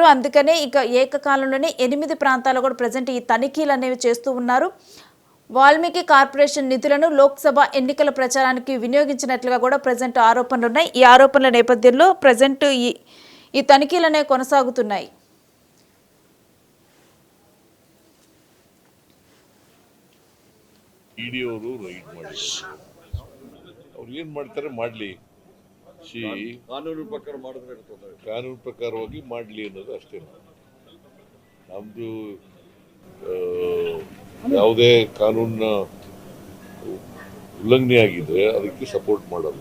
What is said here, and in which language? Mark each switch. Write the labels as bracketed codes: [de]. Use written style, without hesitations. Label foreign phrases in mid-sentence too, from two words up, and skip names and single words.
[te] అందుకనే ఇక ఏకకాలంలోనే 8 ప్రాంతాల్లో కూడా ప్రెజెంట్ ఈ తనిఖీలు అనేవి చేస్తూ ఉన్నారు. వాల్మీకి కార్పొరేషన్ నిధులను లోక్సభ ఎన్నికల ప్రచారానికి వినియోగించినట్లుగా కూడా ప్రెజెంట్ ఆరోపణలు ఉన్నాయి. ఈ ఆరోపణల నేపథ్యంలో ప్రెజెంట్ ఈ తనిఖీలు అనేవి కొనసాగుతున్నాయి. [kn] ಇಡಿ ಅವರು ರೈಡ್ ಮಾಡಿ ಅವ್ರು ಏನ್ ಮಾಡ್ತಾರೆ ಮಾಡ್ಲಿ, ಕಾನೂನು ಪ್ರಕಾರ ಮಾಡಿದ್ರೆ ಕಾನೂನು ಪ್ರಕಾರವಾಗಿ ಮಾಡ್ಲಿ ಅನ್ನೋದು ಅಷ್ಟೇ. ನಮ್ದು ಯಾವುದೇ ಕಾನೂನಿನ ಉಲ್ಲಂಘನೆ ಆಗಿದ್ರೆ ಅದಕ್ಕೆ ಸಪೋರ್ಟ್ ಮಾಡಲ್ಲ.